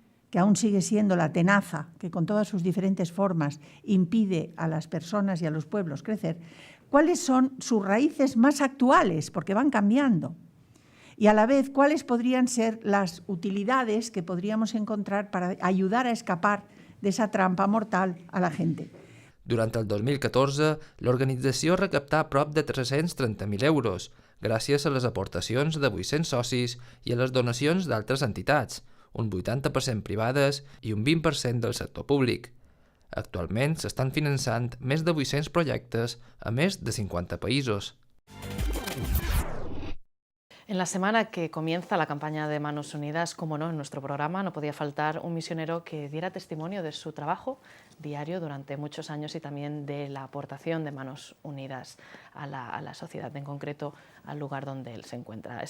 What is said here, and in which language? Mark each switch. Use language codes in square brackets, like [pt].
[es] que aún sigue siendo la tenaza que con todas sus diferentes formas impide a las personas y a los pueblos crecer, cuáles son sus raíces más actuales, porque van cambiando, y a la vez cuáles podrían ser las utilidades que podríamos encontrar para ayudar a escapar de esa trampa mortal a la gente. [ca] Durant el 2014, l'organització recaptà prop de 330.000 euros, gràcies a les aportacions de 800 socis i a les donacions d'altres entitats, un 80% privades i un 20% del sector públic. Actualment s'estan finançant més de 800 projectes a més de 50 països. [es] En la semana que comienza la campaña de Manos Unidas, como no, en nuestro programa no podía faltar un misionero que diera testimonio de su trabajo diario durante muchos años y también de la aportación de Manos Unidas a la sociedad, en concreto al lugar donde él se encuentra.